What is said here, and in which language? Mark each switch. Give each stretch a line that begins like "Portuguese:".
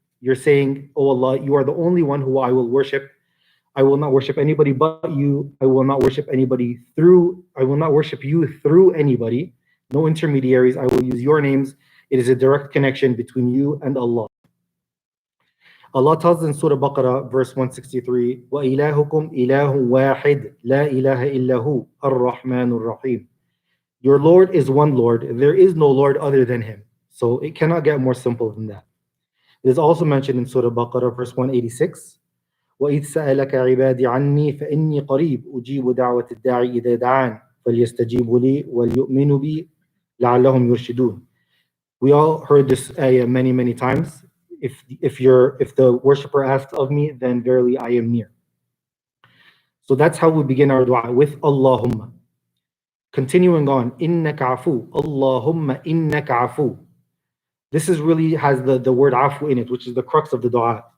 English: You're saying, oh Allah, you are the only one who I will worship. I will not worship anybody but you. I will not worship you through anybody. No intermediaries. I will use your names. It is a direct connection between you and Allah. Allah tells us in Surah Baqarah, verse 163,
Arabic: وَإِلَهُكُمْ إِلَهٌ وَاحِدٌ لَا إِلَهَ إِلَّا هُوَ الرَّحْمَنُ الرَّحِيمُ.
English: Your Lord is one Lord. There is no Lord other than Him. So it cannot get more simple than that. It is also mentioned in Surah Baqarah, verse 186,
Arabic: وَإِذْ سَأَلَكَ عِبَادِي عَنِّي فَإِنِّي قَرِيبٌ أُجِيبُ دَعْوَةَ الدَّاعِ إِذَا دَعَانِ فَلْيَسْتَجِيبُوا لِي وَلْيُؤْمِنُوا بِي لَعَلَّهُمْ يُرْشِدُونَ.
English: We all heard this ayah many, many times. If the worshipper asks of me, then verily I am near. So that's how we begin our dua, with Allahumma. Continuing on, innaka afuw. Allahumma innaka afuw. This is really has the word afu in it, which is the crux of the dua.